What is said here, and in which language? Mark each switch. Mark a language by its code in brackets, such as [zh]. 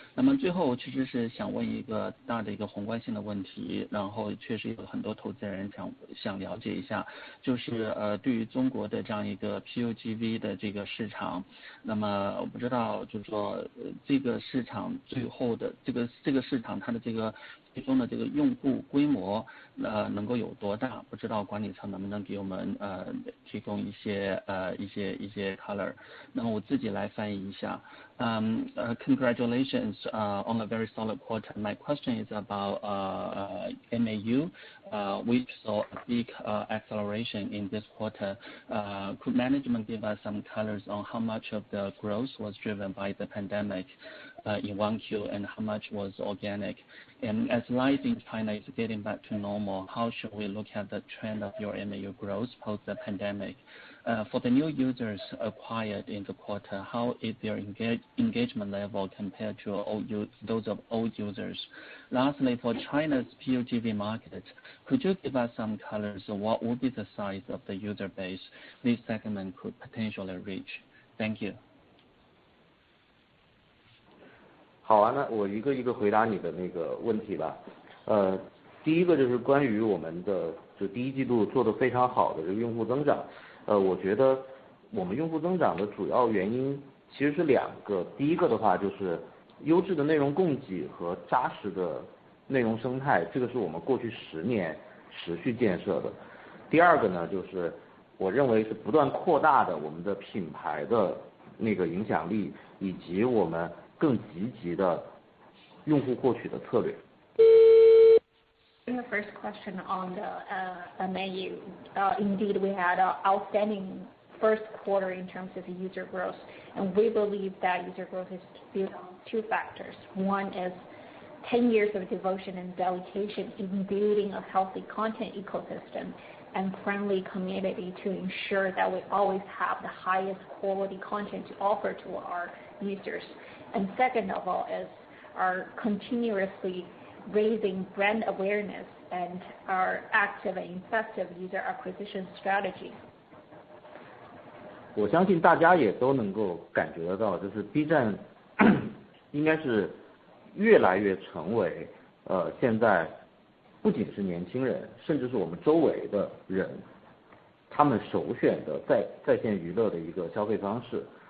[zh] 那么最后其实是想问一个大的一个宏观性的问题，然后确实有很多投资人想了解一下，就是对于中国的这样一个 PUGV 的这个市场，那么我不知道就是说这个市场最后的这个市场它的这个最终的这个用户规模能够有多大？不知道管理层能不能给我们提供一些 color。那么我自己来翻译一下。 [en] Congratulations on a very solid quarter. My question is about MAU, which saw a big acceleration in this quarter. Could management give us some colors on how much of the growth was driven by the pandemic in 1Q and how much was organic? And as life in China is getting back to normal, how should we look at the trend of your MAU growth post the pandemic? For the new users acquired in the quarter, how is their engagement level compared to those of old users? Lastly, for China's PUGV market, could you give us some colors on what would be the size of the user base this segment could potentially reach? Thank you. [zh] 好啊，那我一个一个回答你的那个问题吧。第一个就是关于我们的就第一季度做得非常好的这个用户增长。我觉得我们用户增长的主要原因其实是两个。第一个的话就是优质的内容供给和扎实的内容生态，这个是我们过去10年持续建设的。第二个呢，就是我认为是不断扩大的我们的品牌的那个影响力，以及我们更积极的用户获取的策略。 [en] The first question on the MAU, indeed we had an outstanding first quarter in terms of user growth, and we believe that user growth is built on two factors. One is 10 years of devotion and dedication in building a healthy content ecosystem and friendly community to ensure that we always have the highest quality content to offer to our users. And second of all is our continuously raising brand awareness and our active and effective user acquisition strategy. [zh] 我相信大家也都能够感觉得到，就是 B 站应该是越来越成为现在不仅是年轻人，甚至是我们周围的人，他们首选的在线娱乐的一个消费方式。